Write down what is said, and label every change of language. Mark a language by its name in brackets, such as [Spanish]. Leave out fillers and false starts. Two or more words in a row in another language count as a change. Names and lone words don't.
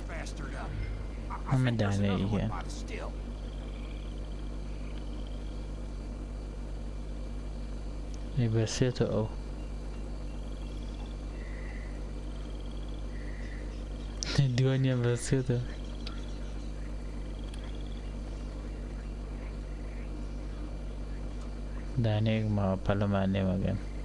[English] this bastard up. I I'm a think there's another Danny, one yeah. by the still. [Central Kurdish] ئێ بەسێتە ئەو دوانیە بەسێتە دانەیەک ماوە پەلەمان لێمەگەن